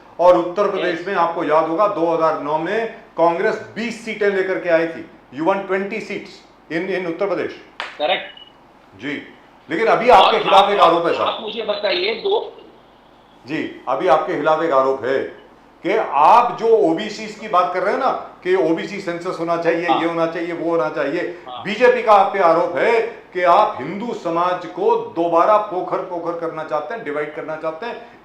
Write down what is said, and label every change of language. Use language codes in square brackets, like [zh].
[hi] और उत्तर प्रदेश में आपको याद होगा 2009 में कांग्रेस 20 सीटें लेकर के आई थी। [en] You won 20 seats in Uttar Pradesh. [hi] Correct जी। लेकिन अभी आपके खिलाफ एक आरोप है सर। आप मुझे बताइए जी, अभी आपके खिलाफ एक आरोप है कि आप जो ओबीसी की बात कर रहे हैं ना, कि ओबीसी सेंसस होना चाहिए, ये होना चाहिए, वो होना चाहिए। बीजेपी का आप पे आरोप है कि आप हिंदू समाज को दोबारा पोखर करना चाहते हैं, डिवाइड करना चाहते हैं।